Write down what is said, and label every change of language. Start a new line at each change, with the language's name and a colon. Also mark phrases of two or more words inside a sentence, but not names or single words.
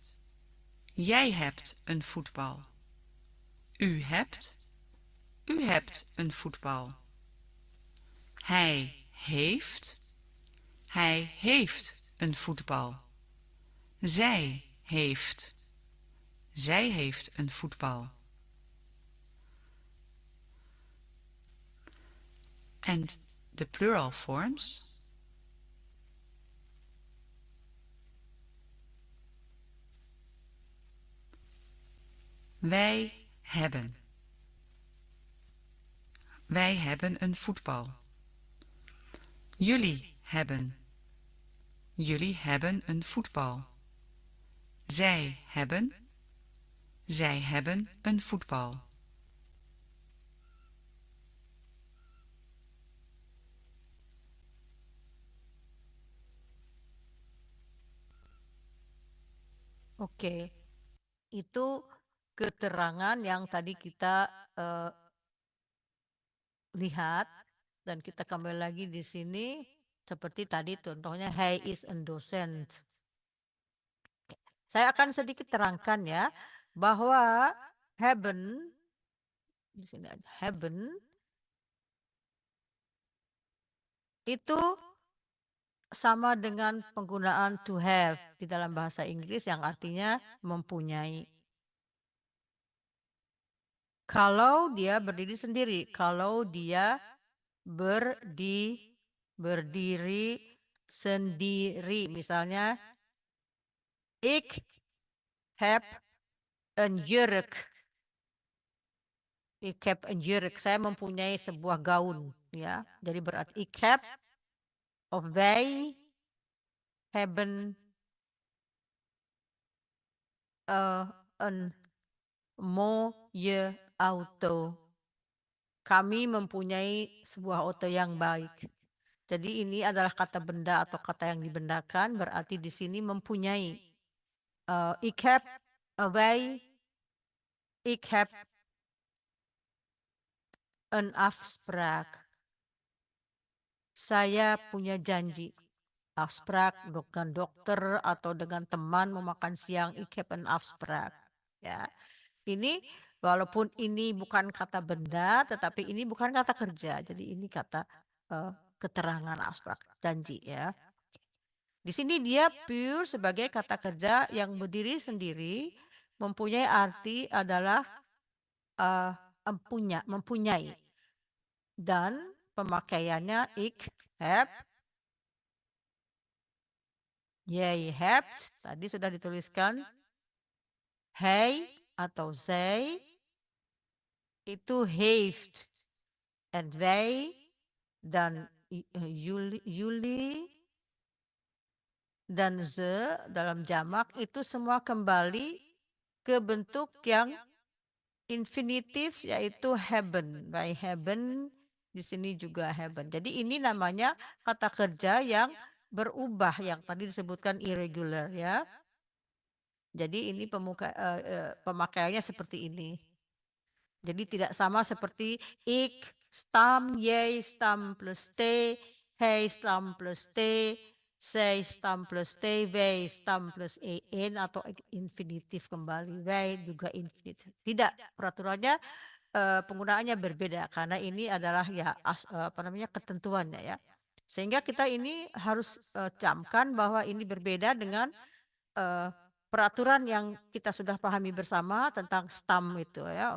Dutch: Jij hebt een voetbal. U hebt. U hebt een voetbal. Hij heeft. Hij heeft een voetbal. Zij heeft. Zij heeft een voetbal.
English: And the plural forms.
Dutch: Wij hebben. Wij hebben een voetbal. Jullie hebben. Jullie hebben een voetbal. Zij hebben. Zij hebben een voetbal.
Indonesian: Oke, itu keterangan yang tadi kita lihat dan kita kembali lagi di sini seperti tadi contohnya
English: he is a docent.
Indonesian: Saya akan sedikit terangkan ya bahwa hebben di sini aja hebben itu sama dengan penggunaan
English: to have
Indonesian: di dalam bahasa Inggris yang artinya mempunyai. Kalau dia berdiri sendiri, kalau dia berdiri sendiri, misalnya
Dutch: ik heb een jurk. Ik heb een jurk.
Indonesian: Saya mempunyai sebuah gaun, ya. Jadi berarti
Dutch: ik heb of wij hebben een mooie auto.
Indonesian: Kami mempunyai sebuah auto yang baik. Jadi ini adalah kata benda atau kata yang dibendakan, berarti di sini mempunyai.
Dutch: Ik heb, wij, ik heb een afspraak.
Indonesian: Saya punya janji. Afspraak dengan dokter atau dengan teman mau makan siang.
Dutch: Ik heb een afspraak.
Indonesian: Ya. Ini walaupun ini bukan kata benda, tetapi ini bukan kata kerja. Jadi ini kata keterangan afspraak, janji ya. Di sini dia pure sebagai kata kerja yang berdiri sendiri, mempunyai arti adalah mempunyai. Dan pemakaiannya
Dutch: ik heb, jij hebt,
Indonesian: tadi sudah dituliskan. Hij atau zij itu heeft.
Dutch: En wij
Indonesian: dan jullie dan ze dalam jamak itu semua kembali ke bentuk yang infinitif yaitu hebben.
Dutch: Wij hebben,
Indonesian: di sini juga hebben. Jadi ini namanya kata kerja yang berubah yang tadi disebutkan irregular ya. Jadi ini pemakaiannya seperti ini. Jadi tidak sama seperti ik, stam, jij, stam plus t, hij, stam plus t, zij, stam plus t, wij, stam plus en atau infinitif kembali. Wij juga infinitif. Tidak, peraturannya penggunaannya berbeda karena ini adalah ya ketentuannya ya. Sehingga kita ini harus camkan bahwa ini berbeda dengan peraturan yang kita sudah pahami bersama tentang stam itu ya.